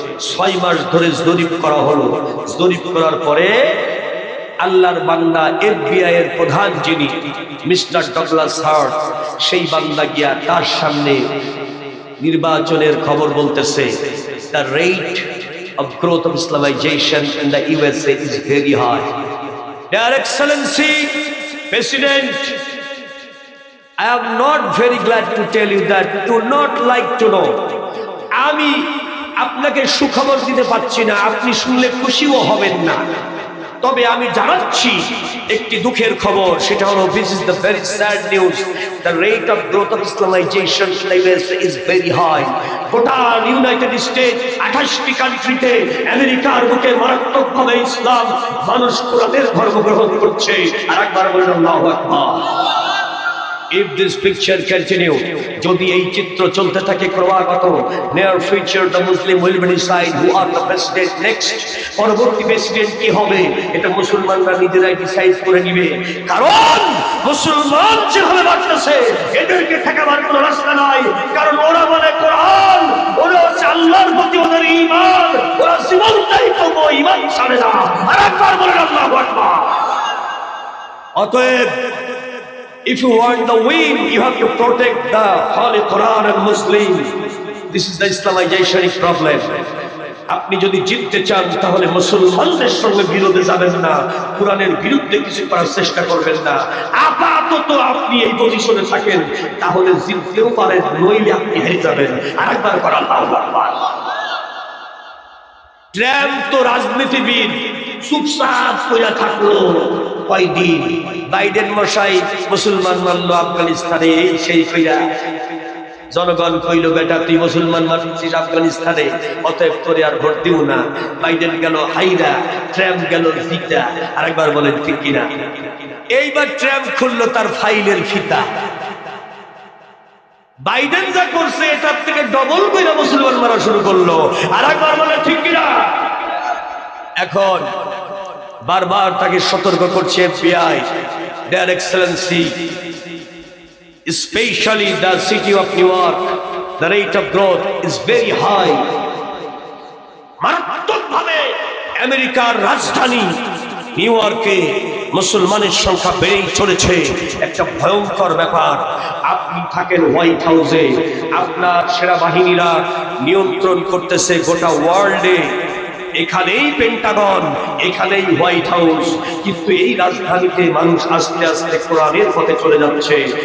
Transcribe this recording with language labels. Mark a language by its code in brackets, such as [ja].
[bn] 6 মাস ধরে জরিপ করা হলো। জরিপ করার পরে আল্লাহর বান্দা FBI এর প্রধান যিনি মিস্টার ডগলাস হার্ট, সেই বান্দা গিয়া তার সামনে নির্বাচনের খবর বলতেছে, [en] the rate of growth of Islamization in the USA is very high. Their Excellency President, I am not very glad to tell you that do not like to know. [bn] আমি আপনাকে সুখবর দিতে পারছি না, আপনি শুনলে খুশিও হবেন না, তবে আমি জানাচ্ছি একটি দুঃখের খবর। সেটা হলো [en] this is the very sad news, the rate of growth of Islamization is very high. [bn] গোটা ইউনাইটেড স্টেট 28টি কান্ট্রিতে আমেরিকার বুকে মারাত্মকভাবে ইসলাম মানুষ কোরআনের ধর্ম গ্রহণ করছে। আর একবার বলুন আল্লাহু আকবার। [en] If this picture continue, [bn] যদি এই চিত্র চলতে থাকে ক্রমাগত, [en] near future the Muslim will decide who are the president next. [bn] পরবর্তী প্রেসিডেন্ট কি হবে এটা মুসলমানরা নিজেরাই ডিসাইড করে নিবে। কারণ মুসলমান যেভাবে বাড়তেছে এদেরকে ঠেকাবার কোনো রাস্তা নাই। কারণ ওরা মানে কোরআন, ওরা হচ্ছে আল্লাহর প্রতি ওদের ঈমান, ওরা জীবনটাই তবু ঈমান ছাড়ে না। আর একবার বলেন আল্লাহু আকবার। [en] অতএব if you want the win, you have to protect the Holy Quran and Muslim. This is the Islamization problem. [bn] আপনি যদি জিততে চান তাহলে মুসলমানদের সঙ্গে বিরোধে যাবেন না, কোরআনের বিরুদ্ধে কিছু করার চেষ্টা করবেন না। আপাতত আপনি এই পজিশনে থাকেন, তাহলে জিততেও পারেন, নইলে আপনি হেরে যাবেন। আরেকবার করা আল্লাহু আকবার। ট্রাম্প তো রাজনীতিবিদ, চুপচাপ কইরা থাকলো কয়দিন। বাইডেন মশাই মুসলমান মানলো আফগানিস্তানে, এই সেই কইরা জনগণ কইল বেটা তুই মুসলমান মানছিস আফগানিস্তানে, অতএব তোরে আর ভোট দিও না। বাইডেন গেল হাইরা, ট্রাম্প গেল জিতা। আরেকবার বলেন ঠিক কিনা? এইবার ট্রাম্প খুললো তার ফাইলের ফিতা। বাইডেন যা করছে এটার থেকে ডবল কইরা মুসলমান মারা শুরু করলো। আরেকবার বলেন ঠিক কিনা? এখন বারবার তাকে সতর্ক করছে [en] FBI, Their Excellency, especially the city of New York, the rate of growth is very high. [bn] মারাত্মকভাবে আমেরিকার রাজধানী নিউ ইয়র্কে মুসলমানের সংখ্যা বেড়েই চলেছে, একটা ভয়ঙ্কর ব্যাপার। আপনি থাকেন হোয়াইট হাউসে, আপনার সেনাবাহিনীরা নিয়ন্ত্রণ করতেছে গোটা ওয়ার্ল্ডে, এখানেই পেন্টাগন, এখানেই হোয়াইট হাউস, কিন্তু এই রাজধানীতে মানুষ আস্তে আস্তে কোরআনের পথে চলে যাচ্ছে।